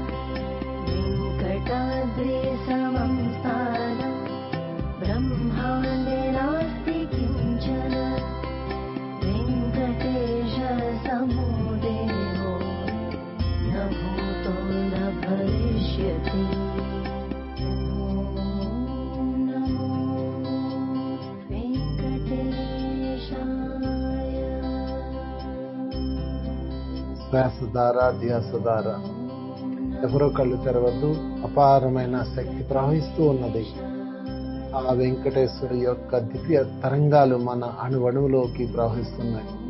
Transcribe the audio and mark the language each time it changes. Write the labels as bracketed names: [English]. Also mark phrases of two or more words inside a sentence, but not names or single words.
[Sanskrit] वेङ्कटाद्रिसमं स्थानं ब्रह्माण्डे नास्ति किञ्चन वेङ्कटेश समो देवो न भूतो न भविष्यति नमो वेङ्कटेशाय [Telugu] శ్వాస ద్వారా ధ్యాస ద్వారా ఎవరో కళ్ళు తెరవద్దు. అపారమైన శక్తి ప్రవహిస్తూ ఉన్నది. ఆ వెంకటేశ్వరుడి యొక్క దివ్య తరంగాలు మన అణువణువులోకి ప్రవహిస్తున్నాయి.